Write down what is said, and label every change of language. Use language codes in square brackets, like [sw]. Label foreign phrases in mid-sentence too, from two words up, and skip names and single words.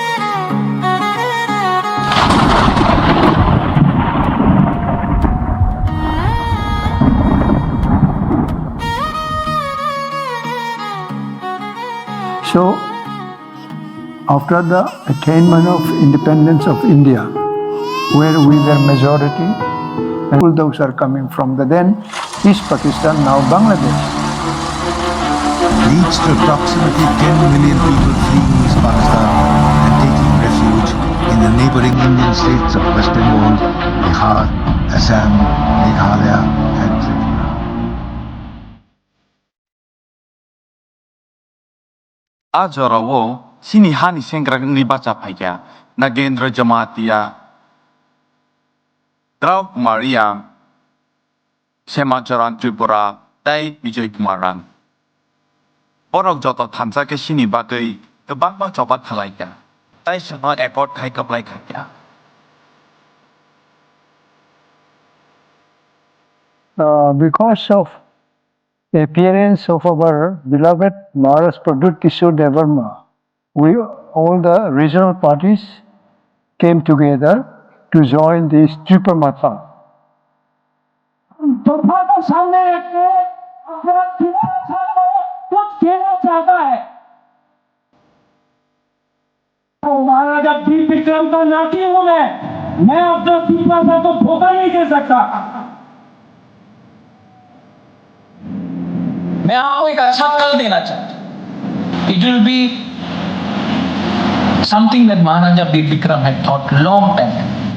[en] So, after the attainment of independence of India, where we were majority, and all those are coming from the then East Pakistan, now Bangladesh. Leads to approximately 10 million people fleeing East Pakistan and taking refuge in the neighboring Indian states of West Bengal, Bihar, Assam, Meghalaya and Tripura. [trp] Ajorawo sini hani sengra ni baca paikya Nagendra Jamatia Draw Maria Semajaran Tripura tei Vijay Kumaran Borok joto thamsake sini bagai kebang bang coba thalaikya tai sono airport khai kaplai khakya [en] Because of the appearance of our beloved Maharaj Pradut Kishore Devarma, all the regional parties came together to join this Tripamatha. [hi] महाराजा वीर विक्रम का नाती हूं मैं अपना दीपासा को धोखा नहीं दे सकता मैं आपको एक अच्छा कल देना चाहता [en] It will be something that Maharaja Veer Vikram had thought long time ago.